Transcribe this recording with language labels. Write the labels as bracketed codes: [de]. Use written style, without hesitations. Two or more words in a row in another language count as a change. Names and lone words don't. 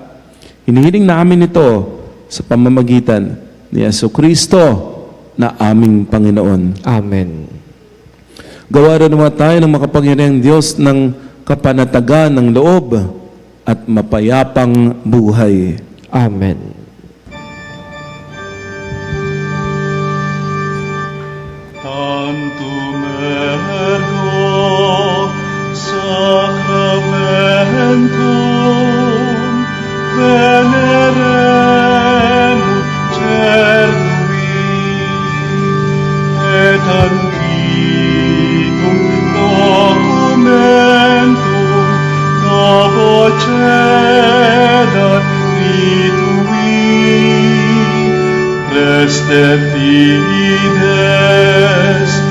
[tl] Hinihiling namin ito sa pamamagitan ni Jesucristo na aming Panginoon. Amen. Gawa rin naman tayo ng makapangyarihang Diyos ng kapanatagan ng loob at mapayapang buhay. Amen. [la] Tantum ergo sacramentum veneremur cernui et antiquum documentum novo cedat ritui preste fides